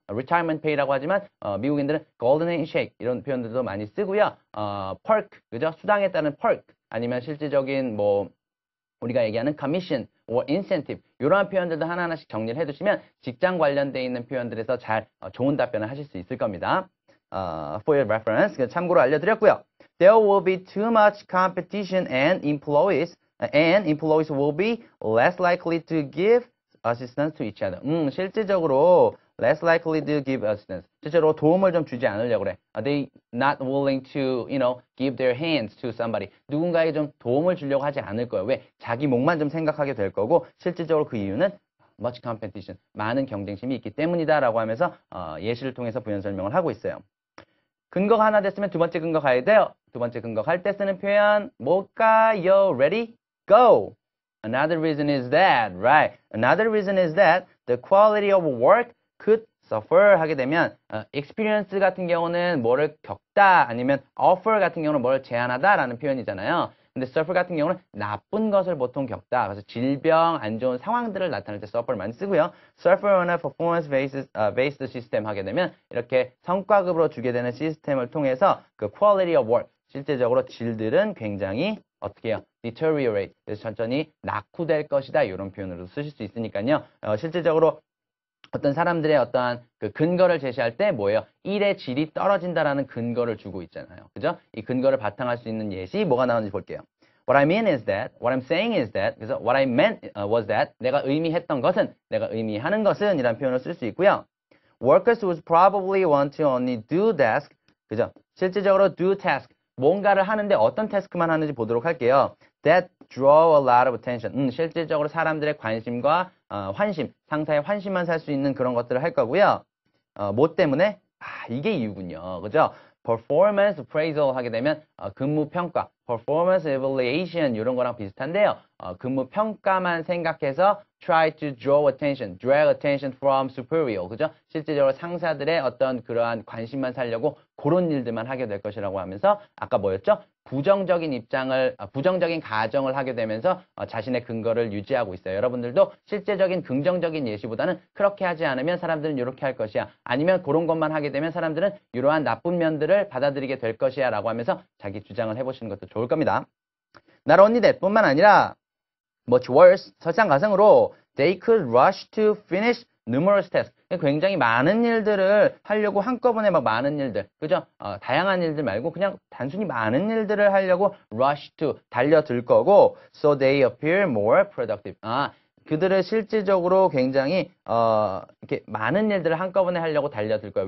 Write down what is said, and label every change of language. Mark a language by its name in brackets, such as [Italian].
[Korean] retirement pay라고 하지만 미국인들은 golden handshake 이런 표현들도 많이 쓰고요. perk, 그죠? 수당에 따른 perk 아니면 실질적인 뭐 우리가 얘기하는 commission or incentive 이러한 표현들도 하나하나씩 정리를 해두시면 직장 관련돼 있는 표현들에서 잘 좋은 답변을 하실 수 있을 겁니다. [English] For your reference, [Korean] 참고로 알려드렸고요. [English] There will be too much competition and employees will be less likely to give assistance to each other. 실질적으로 less likely to give assistance. [Korean] 실제로 도움을 좀 주지 않으려고 그래. [English] Are they not willing to, give their hands to somebody? [Korean] 누군가에게 좀 도움을 주려고 하지 않을 거예요. 왜? 자기 목만 좀 생각하게 될 거고 실질적으로 그 이유는 much competition, 많은 경쟁심이 있기 때문이다라고 하면서 예시를 통해서 부연 설명을 하고 있어요. 근거가 하나 됐으면 두 번째 근거 가야 돼요. 두 번째 근거 갈 때 쓰는 표현 뭘까요? [English] Ready? Go! Another reason is that, right? Another reason is that the quality of work could suffer 하게 되면 experience 같은 경우는 뭐를 겪다 아니면 offer 같은 경우는 뭘 제안하다 라는 표현이잖아요. [Korean] 근데 suffer 같은 경우는 나쁜 것을 보통 겪다. 그래서 질병, 안 좋은 상황들을 나타낼 때 suffer를 많이 쓰고요. [English] suffer on a performance based system [Korean] 하게 되면 이렇게 성과급으로 주게 되는 시스템을 통해서 그 quality of work, 실제적으로 질들은 굉장히 어떻게 해요? [English] deteriorate. [Korean] 그래서 천천히 낙후될 것이다. 이런 표현으로 쓰실 수 있으니까요. 실제적으로 어떤 사람들의 어떠한 그 근거를 제시할 때 뭐예요? 일의 질이 떨어진다라는 근거를 주고 있잖아요. 그죠? 이 근거를 바탕할 수 있는 예시 뭐가 나오는지 볼게요. [English] What I mean is that, what I'm saying is that, 그래서 what I meant was that, [Korean] 내가 의미했던 것은, 내가 의미하는 것은 이란 표현을 쓸 수 있고요. [English] Workers would probably want to only do task, 그죠? [Korean] 실질적으로 do task, 뭔가를 하는데 어떤 태스크만 하는지 보도록 할게요. [English] That draw a lot of attention. [Korean] 실질적으로 사람들의 관심과 환심, 상사의 환심만 살 수 있는 그런 것들을 할 거고요. 뭐 때문에? 이게 이유군요. 그죠? performance appraisal 하게 되면 근무 평가, performance evaluation 이런 거랑 비슷한데요. 근무 평가만 생각해서 [English] try to draw attention, drag attention from superior. [Korean] 그죠? 실제적으로 상사들의 어떤 그러한 관심만 살려고 그런 일들만 하게 될 것이라고 하면서 아까 뭐였죠? 부정적인 입장을, 부정적인 가정을 하게 되면서 자신의 근거를 유지하고 있어요. 여러분들도 실제적인 긍정적인 예시보다는 그렇게 하지 않으면 사람들은 이렇게 할 것이야. 아니면 그런 것만 하게 되면 사람들은 이러한 나쁜 면들을 받아들이게 될 것이야 라고 하면서 자기 주장을 해보시는 것도 좋을 겁니다. [English] Not only that [Korean] 뿐만 아니라 [English] much worse, 설상가상으로 they could rush to finish numerous tasks. [Korean] 굉장히 많은 일들을 하려고 한꺼번에 막 많은 일들, 그죠? 다양한 일들 말고 그냥 단순히 많은 일들을 하려고 rush to, 달려들 거고 [English] so they appear more productive. [Korean] 그들을 실질적으로 굉장히 이렇게 많은 일들을 한꺼번에 하려고 달려들 거예요.